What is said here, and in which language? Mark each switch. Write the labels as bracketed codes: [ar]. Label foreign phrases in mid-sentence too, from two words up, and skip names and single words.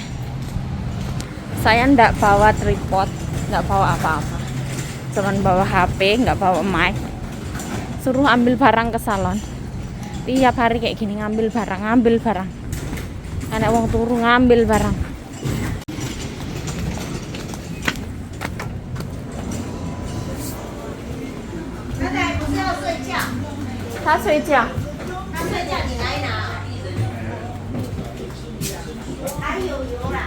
[id] Saya enggak bawa tripod, enggak bawa apa-apa. Cuman bawa HP, enggak bawa mic. Suruh ambil barang ke salon. Tiap hari kayak gini ngambil barang. [jv] Anak wong turu ngambil barang. [zh] 奶奶不是要睡觉？他睡觉。他睡觉你来拿。还有油啦。